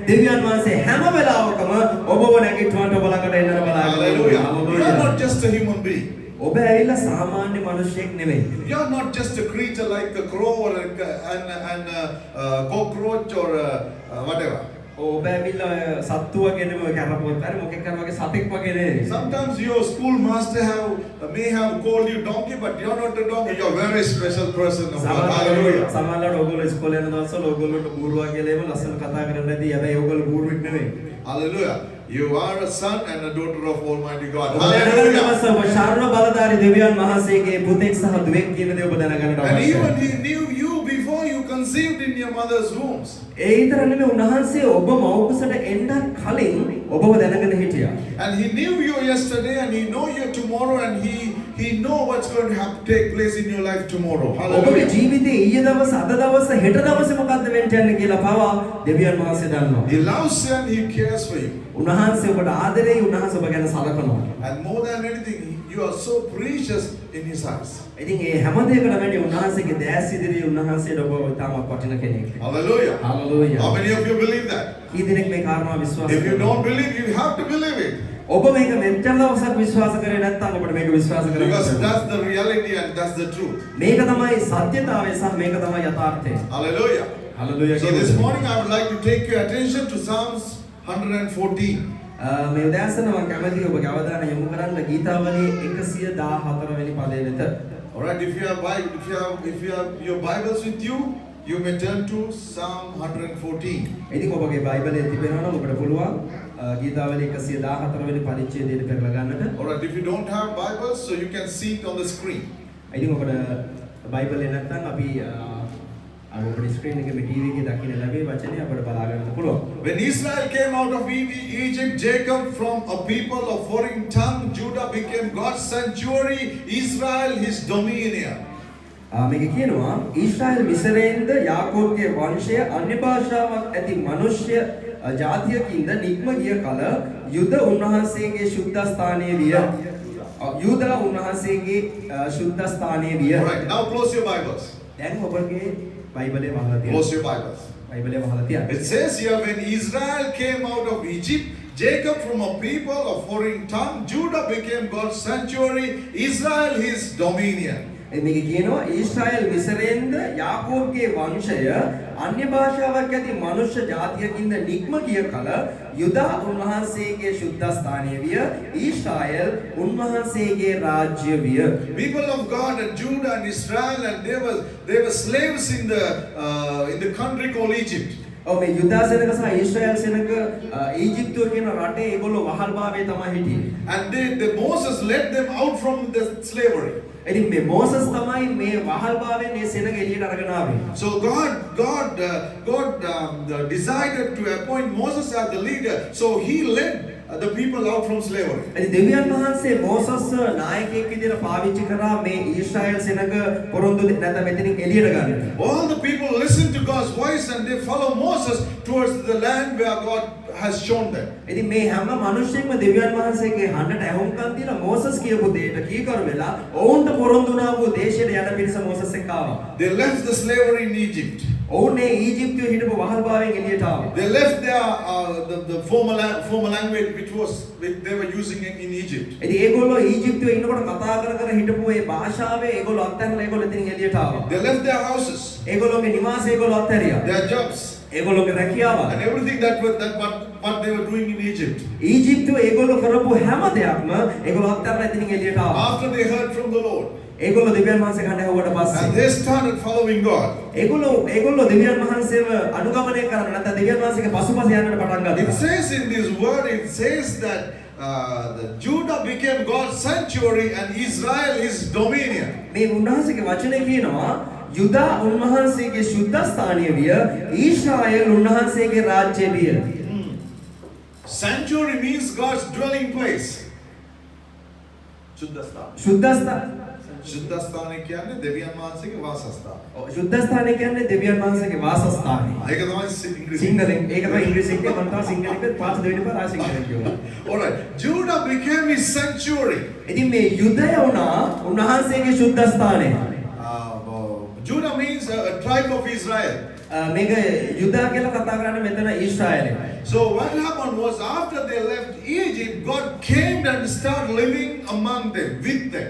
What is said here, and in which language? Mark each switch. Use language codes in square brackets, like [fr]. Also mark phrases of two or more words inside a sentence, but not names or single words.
[si] දෙවියන් වහන්සේ හැම වෙලාවකම ඔබව නැගිටවන්න ඔබ ළඟට එන්න බලාගෙන. [en] Hallelujah. You are not just a human being. [si] ඔබ ඇවිල්ලා සාමාන්‍ය මිනිසෙක් නෙවෙයි. [en] You are not just a creature like a crow or cockroach or whatever. [si] ඔබ ඇවිල්ලා සත්තු වගේ නෙවෙයි කරපොත් හරි මොකෙක් කරන වගේ සතෙක් වගේ නෙවෙයි. [en] Sometimes your school master may have called you donkey, but you are not a donkey. You are a very special person of God. Hallelujah. [si] සමහරවිට ඔයගොල්ලෝ ඉස්කෝලේ යන දවස්වල ඔයගොල්ලෝට බූරුවා කියලා එහෙම ලස්සන කතා කරන්න නැති. හැබැයි ඔයගොල්ලෝ බූරුවෙක් නෙවෙයි. [en] Hallelujah. You are a son and a daughter of Almighty God. [si] ඔබ දැනගන්නවස ඔබ ශාර්ව බලධාරී දෙවියන් වහන්සේගේ පුතෙක් සහ දුවෙක් කියන දේ ඔබ දැනගන්නට [en] And [si] අවශ්‍යයි. [en] even he knew you before you conceived in your mother's wombs. [si] ඒ විතර නෙමෙයි උන්වහන්සේ ඔබ මව්කුසට එන්නත් කලින් ඔබව දැනගෙන හිටියා. [en] And he knew you yesterday and he know you tomorrow and he know what's going to take place in your life tomorrow. [si] ඔබගේ [en] Hallelujah. [si] ජීවිතේ ඊයේ දවස් අද දවස් හෙට දවසේ මොකද්ද වෙන්න යන්නේ කියලා පවා දෙවියන් වහන්සේ දන්නවා. [en] He loves you and he cares for you. [si] උන්වහන්සේ ඔබට ආදරෙයි උන්වහන්සේ ඔබ ගැන සලකනවා. [en] And more than anything, you are so precious in his eyes. [si] ඉතින් ඒ හැම දෙයකටම වැඩි උන්වහන්සේගේ දැස් ඉදිරියේ උන්වහන්සේට ඔබ තාමත් වටින කෙනෙක්. [en] Hallelujah. Hallelujah. How many of you believe that? [si] කී දෙනෙක් මේ කාරණාව විශ්වාස [en] If you [si] කරනවා? [en] don't believe, you have to believe it. [si] ඔබ මේක මෙච්චර දවසක් විශ්වාස කරේ නැත්නම් ඔබට මේක විශ්වාස කරන්න [en] Because [si] බැහැ. [en] that's the reality and that's the truth. [si] මේක තමයි සත්‍යතාවය සහ මේක තමයි යථාර්ථය. [en] Hallelujah. Hallelujah. So this morning I would like to take your attention to Psalms 114. [si] මේ උදෑසන මම කැමතියි ඔබගේ අවධානය යොමු කරන්න ගීතාවලියේ 114 වෙනි පදය වෙත. [en] All right, if you have your Bibles with you, you may turn to Psalm 114. [si] ඉතින් ඔබගේ බයිබලයේ තිබෙනවා නම් ඔබට පුළුවන් ගීතාවලිය 114 වෙනි පරිච්ඡේදයට පෙරලා ගන්නට. [en] All right, if you don't have Bibles, so you can see it on the screen. [si] ඉතින් ඔබට බයිබලේ නැත්නම් අපි අපේ ස්ක්‍රීන් එකේ මේ ටීවී එකේ දකින්න ලැබේ වචනේ අපිට බලා ගන්න පුළුවන්. [en] When Israel came out of Egypt, Jacob from a people of foreign tongue, Judah became God's sanctuary, Israel his dominion. [si] මේක කියනවා ඊශ්‍රායල් මිසරයෙන්ද යාකෝබ්ගේ වංශය අන්‍ය භාෂාවක් ඇති මිනිස්ය ජාතියකින්ද නික්ම ගිය කල යුද උන්වහන්සේගේ ශුද්ධ ස්ථානයේ විය. යුදා උන්වහන්සේගේ ශුද්ධ ස්ථානයේ විය. [en] All right, now close your Bibles. [si] දැන් ඔබගේ බයිබලේ වහලා තියෙනවා. [en] Close your Bibles. [si] බයිබලේ වහලා තියෙනවා. [en] It says here, when Israel came out of Egypt, Jacob from a people of foreign tongue, Judah became God's sanctuary, Israel his dominion. [si] මේක කියනවා ඊශ්‍රායල් මිසරයෙන්ද යාකෝබ්ගේ වංශය අන්‍ය භාෂාවක් ඇති මනුෂ්‍ය ජාතියකින්ද නික්ම ගිය කල යුදා උන්වහන්සේගේ ශුද්ධ ස්ථානය විය ඊශ්‍රායල් උන්වහන්සේගේ රාජ්‍ය විය. [en] People of God and Judah and Israel, and they were slaves in the country called Egypt. [si] මේ යුදා සෙනග සහ ඊශ්‍රායල් සෙනග ඊජිප්තුව කියන රටේ ඒගොල්ලෝ වහල්භාවයේ තමයි හිටියේ. [en] And Moses led them out from the slavery. [si] ඉතින් මේ මෝසස් තමයි මේ වහල්භාවයෙන් මේ සෙනග එළියට අරගෙන ආවේ. [en] So God decided to appoint Moses as the leader. So he led the people out from slavery. [si] ඉතින් දෙවියන් වහන්සේ මෝසස් නායකයෙක් විදිහට පාවිච්චි කරා මේ ඊශ්‍රායල් සෙනග පොරොන්දු නැත්නම් මෙතනින් එළියට ගන්න. [en] All the people listened to God's voice and they follow Moses towards the land where God has shown them. [si] ඉතින් මේ හැම මිනිස්සෙක්ම දෙවියන් වහන්සේගේ හඬට ඇහුම්කන් දීලා මෝසස් කියපු දෙයට කීකරු වෙලා ඔවුන්ට පොරොන්දු වුණා වූ දේශයට යන පිරිස මෝසස් එක්ක ආවා. [en] They left the slavery in Egypt. [si] ඔවුන් මේ ඊජිප්තුවේ හිටපු වහල්භාවයෙන් එළියට ආවා. [en] They left the former language which they were using in Egypt. [si] ඉතින් ඒගොල්ලෝ ඊජිප්තුවේ ඉන්නකොට කතා කර හිටපු ඒ භාෂාවේ ඒගොල්ලෝ අත්හැරලා ඒගොල්ලෝ එතනින් එළියට ආවා. [en] They left their houses, [si] ඒගොල්ලෝගේ නිවාස ඒගොල්ලෝ අත්හැරියා. [en] their jobs, [si] ඒගොල්ලෝගේ රැකියාව [en] and everything what they were doing in Egypt. [si] ඊජිප්තුවේ ඒගොල්ලෝ කරපු හැම දෙයක්ම ඒගොල්ලෝ අත්හැරලා එතනින් එළියට ආවා. [en] After they heard from the Lord, [si] ඒගොල්ලෝ දෙවියන් වහන්සේ කන්න ඇහුවට [en] and [si] පස්සේ [en] they started following God. [si] ඒගොල්ලෝ දෙවියන් වහන්සේව අනුගමනය කරන්න නැත්නම් දෙවියන් වහන්සේගේ පසුපස යන්නට පටන් [en] It [si] ගත්තා. [en] says in this word, it says that the Judah became God's sanctuary and Israel his dominion. [si] මේ උන්වහන්සේගේ වචනේ කියනවා යුදා උන්වහන්සේගේ ශුද්ධ ස්ථානීය විය ඊශ්‍රායල් උන්වහන්සේගේ රාජ්‍ය විය. [en] Sanctuary means God's dwelling place. [si] ශුද්ධ සුද්ධස්ථානය කියන්නේ දෙවියන් වහන්සේගේ වාසස්ථානය. සුද්ධස්ථානය කියන්නේ දෙවියන් වහන්සේගේ වාසස්ථානය. ඒක තමයි ඉංග්‍රීසි. සිංහලෙන් ඒක තමයි ඉංග්‍රීසි එකේ මම තමයි සිංහලෙන් පාස් දෙවෙනි පාර ආ සිංහලෙන් කියනවා. [en] Alright. Judah became his sanctuary. [si] ඉතින් මේ යුදය වුණා උන්වහන්සේගේ සුද්ධස්ථානය. [en] Judah means a tribe of Israel. [si] මේක යුදා කියලා කතා කරන්නේ මෙතන ඊශ්‍රායලය. [en] So what happened was after they left Egypt, God came and started living among them, with them.